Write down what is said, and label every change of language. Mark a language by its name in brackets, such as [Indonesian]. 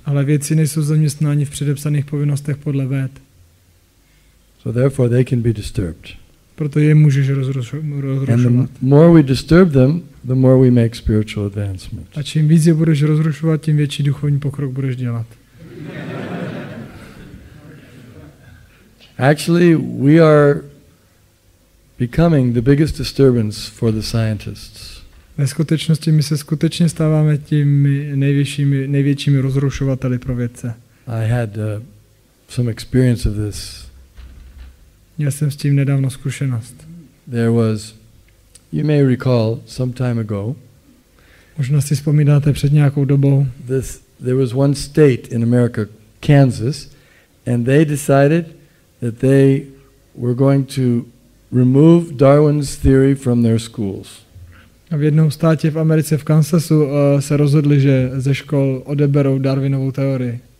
[Czech] Ale vědci nejsou zaměstnáni v předepsaných povinnostech podle Véd. [English] So therefore they can be disturbed. [Czech] Proto je můžeš rozrušovat. [English] And the more we disturb them, the more we make spiritual advancement. [Czech] A čím víc je budeš rozrušovat, tím větší duchovní pokrok budeš dělat. [English] Actually, we are becoming the biggest disturbance for the scientists. [Czech] Ve skutečnosti my se skutečně stáváme těmi největšími rozrušovateli pro vědce. [English] I had some experience of this. [Czech] Měl jsem s tím nedávno zkušenost. [English] There was You may recall some time ago. [Czech] Možná si vzpomínáte před nějakou dobou. [English] There was one state in America, Kansas, and they decided that they were going to remove Darwin's theory from their schools. [Czech] A v jednom státě v Americe, v Kansasu, se rozhodli, že ze škol odeberou Darwinovou teorii.